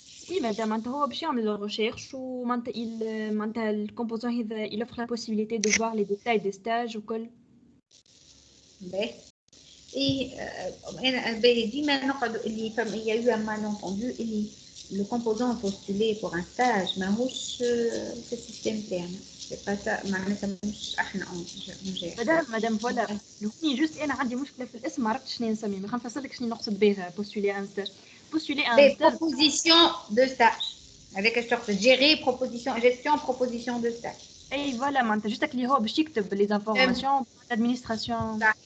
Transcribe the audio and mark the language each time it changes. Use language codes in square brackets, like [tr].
[ar] Oui, معناتها هو باش يعمل الريشيرش ومعناتها معناتها الكومبوزون هذا [fr] il offre la possibilité de voir les détails des stages [ar] وكل. باهي. [fr] Et [ar] أنا ديما نقعد اللي فما [fr] il y a eu un malentendu اللي le composant postulé pour un stage [ar] ماهوش في السيستم تاعنا. [fr] C'est pas ça [ar] معناتها مش احنا نجي. مدام فوالا هوني جوست انا عندي مشكله في الاسم ما عرفتش شنو نسميه ما نفسر لك شنو نقصد بها بوستولي ان ستاج بوستولي ان ستاج [fr] propositions de stage. Avec une sorte de gérer proposition, gestion proposition de stage. [ar] اي فوالا معناتها جوستك اللي هو باش يكتب لي زانفورماسيون ادمينستراسيون